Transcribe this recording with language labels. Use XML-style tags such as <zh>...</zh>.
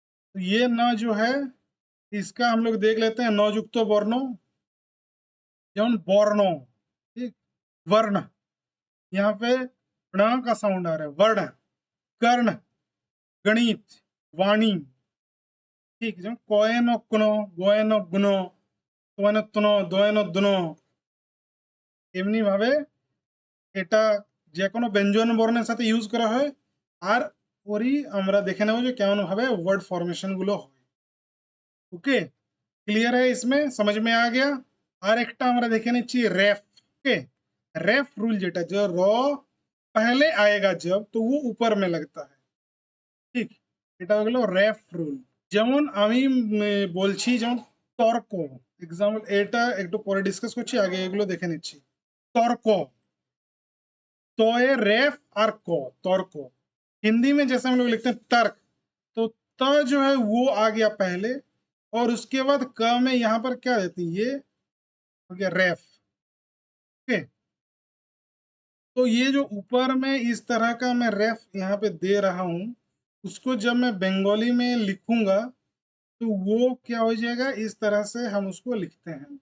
<hi>तो ये न जो है इसका हम लोग देख लेते हैं न युक्त वर्णों, जेमन वर्णों, ठीक, वर्ण, यहाँ पे ण का साउंड आ रहा है, वर्ण, कर्ण, गणित, वाणी, ठीक,</hi> <bn>যেমন কয়েন কোন, গয়েন গুণ, তোয়েন তন, দয়েন দুন, এমনি ভাবে এটা যে কোনো ব্যঞ্জন বর্ণের সাথে ইউজ করা হয়। আর ওরই আমরা দেখে নেব যে কেমন ভাবে ওয়ার্ড ফরমেশন গুলো হয়।</bn> <hi>ओके, क्लियर है? इसमें समझ में आ गया। और एक</hi> <bn>আমরা দেখে নিচ্ছি</bn> <hi>रेफ। ओके, रेफ रूल যেটা, जो র पहले आएगा जब तो वो ऊपर में लगता है, ঠিক,</hi> <bn>এটা হলো</bn> <hi>रेफ रूल।</hi> <bn>যেমন আমি বলছি, যেমন তর্ক, এক্সাম্পল এটা একটু পরে ডিসকাস করছি, আগে এগুলো দেখে নিচ্ছি।</bn> <hi>তর্ক, तो ये रेफ और को, तर्क। हिंदी में जैसे हम लोग लिखते हैं तर्क, तो त जो है वो आ गया पहले, और उसके बाद क में यहाँ पर क्या देती है, ये हो गया रेफ। ओके, तो ये जो ऊपर में इस तरह का मैं रेफ यहाँ पे दे रहा हूँ, उसको जब मैं बंगाली में लिखूंगा तो वो क्या हो जाएगा, इस तरह से हम उसको लिखते हैं।</hi>